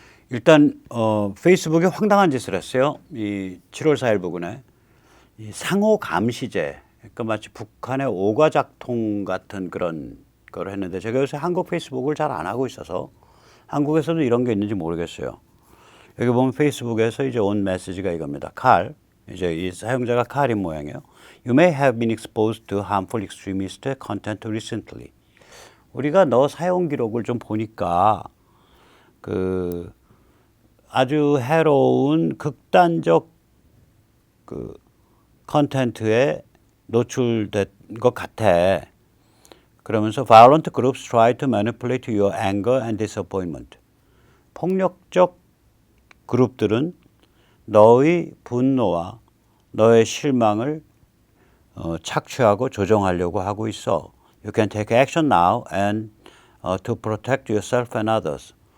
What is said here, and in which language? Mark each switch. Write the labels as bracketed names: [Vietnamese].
[Korean] 일단 페이스북에 황당한 짓을 했어요. 이 7월 4일 부근에 이 상호 감시제, 그러니까 마치 북한의 오과작통 같은 그런 걸 했는데 제가 요새 한국 페이스북을 잘 안 하고 있어서 한국에서도 이런 게 있는지 모르겠어요. 여기 보면 페이스북에서 이제 온 메시지가 이겁니다. 칼, 이제 이 사용자가 칼인 모양이에요. [English] You may have been exposed to harmful extremist content recently. [Korean] 우리가 너 사용 기록을 좀 보니까 그 아주 해로운 극단적 그 컨텐츠에 노출된 것 같아. 그러면서 [English] violent groups try to manipulate your anger and disappointment. [Korean] 폭력적 그룹들은 너의 분노와 너의 실망을 착취하고 조정하려고 하고 있어. [English] You can take action now and to protect yourself and others.